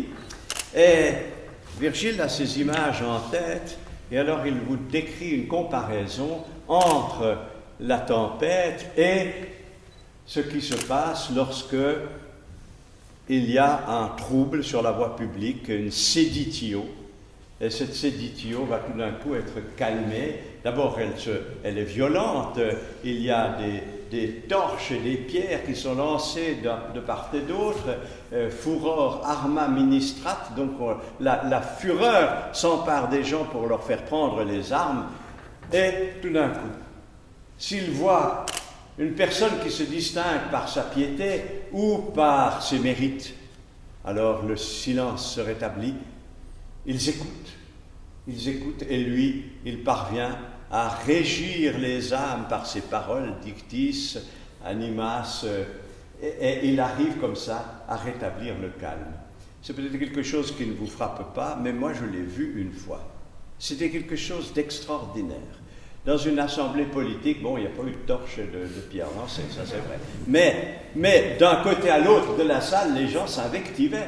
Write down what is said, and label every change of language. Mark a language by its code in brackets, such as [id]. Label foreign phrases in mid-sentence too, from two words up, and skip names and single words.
[fr] Et Virgile a ces images en tête et alors il vous décrit une comparaison entre la tempête et ce qui se passe lorsque il y a un trouble sur la voie publique, une séditio. Et cette séditio va tout d'un coup être calmée. D'abord, elle est violente. Il y a des torches et des pierres qui sont lancées de part et d'autre. [la] Furor arma ministrat. [fr] Donc, la fureur s'empare des gens pour leur faire prendre les armes. Et tout d'un coup, s'ils voient une personne qui se distingue par sa piété ou par ses mérites, alors le silence se rétablit. Ils écoutent et lui, il parvient à régir les âmes par ses paroles, [la] dictis, animas, [fr] et il arrive comme ça à rétablir le calme. C'est peut-être quelque chose qui ne vous frappe pas, mais moi je l'ai vu une fois. C'était quelque chose d'extraordinaire. Dans une assemblée politique, bon, il n'y a pas eu de torche de pierre lancée, ça c'est vrai. Mais d'un côté à l'autre de la salle, les gens s'invectivaient.